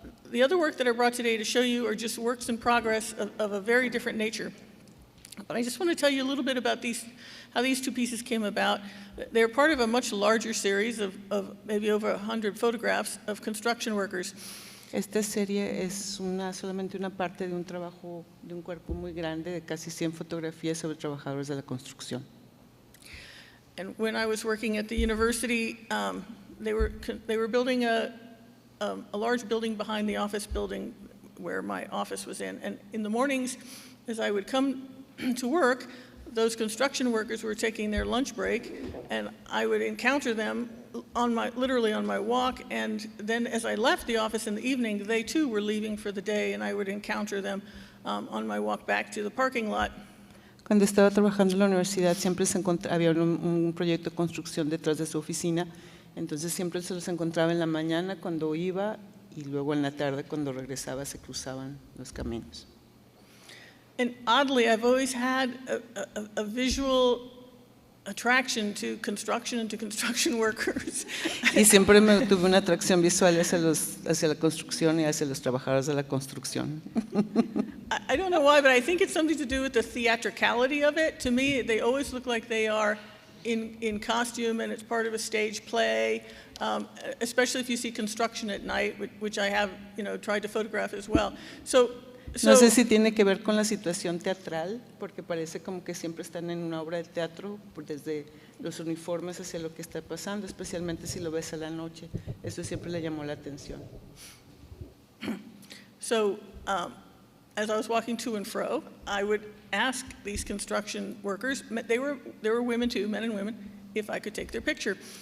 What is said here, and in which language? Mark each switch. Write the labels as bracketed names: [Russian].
[English] The other work that I brought today to show you are just works in progress of a very different nature. But I just want to tell you a little bit about how these two pieces came about. They're part of a much larger series of maybe over 100 photographs of construction workers. [Spanish] Esta serie es solamente una parte de un trabajo de un cuerpo muy grande de casi 100 fotografías sobre trabajadores de la construcción. [English] And when I was working at the university, they were building a large building behind the office building where my office was in. And in the mornings, as I would come to work, those construction workers were taking their lunch break, and I would encounter them literally on my walk, and then as I left the office in the evening, they too were leaving for the day, and I would encounter them on my walk back to the parking lot. [Spanish] Cuando estaba trabajando en la universidad siempre había un proyecto de construcción detrás de su oficina, entonces siempre se los encontraba en la mañana cuando iba y luego en la tarde cuando regresaba se cruzaban los caminos. [English] And oddly, I've always had a visual attraction to construction and to construction workers. [Spanish] Y siempre tuve una atracción visual hacia la construcción y hacia los trabajadores de la construcción. [English] I don't know why, but I think it's something to do with the theatricality of it. To me, they always look like they are in costume and it's part of a stage play, especially if you see construction at night, which I have, tried to photograph as well. [Spanish] No sé si tiene que ver con la situación teatral, porque parece como que siempre están en una obra de teatro, desde los uniformes hacia lo que está pasando, especialmente si lo ves a la noche. Eso siempre le llamó la atención. [English] So, as I was walking to and fro, I would ask these construction workers, they were women too, men and women, if I could take their picture.